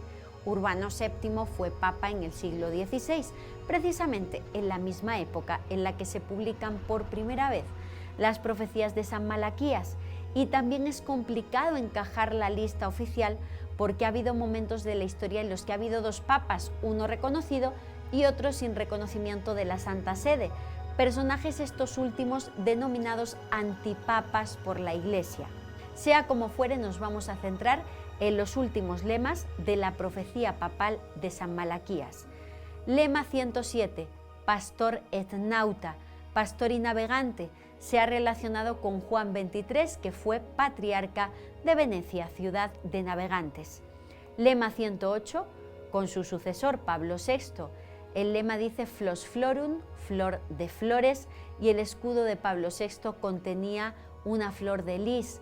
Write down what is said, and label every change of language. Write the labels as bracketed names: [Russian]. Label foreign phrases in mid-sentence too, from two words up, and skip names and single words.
[Spanish] Urbano VII fue papa en el siglo XVI, precisamente en la misma época en la que se publican por primera vez las profecías de San Malaquías, y también es complicado encajar la lista oficial porque ha habido momentos de la historia en los que ha habido dos papas, uno reconocido y otro sin reconocimiento de la Santa Sede, personajes estos últimos denominados antipapas por la Iglesia. Sea como fuere, nos vamos a centrar en los últimos lemas de la profecía papal de San Malaquías. [Latin] Lema 107, pastor et nauta, [Spanish] pastor y navegante, se ha relacionado con Juan XXIII, que fue patriarca de Venecia, ciudad de navegantes. Lema 108, con su sucesor Pablo VI. El lema dice [Latin] Flos florum, [Spanish] flor de flores, y el escudo de Pablo VI contenía una flor de lis.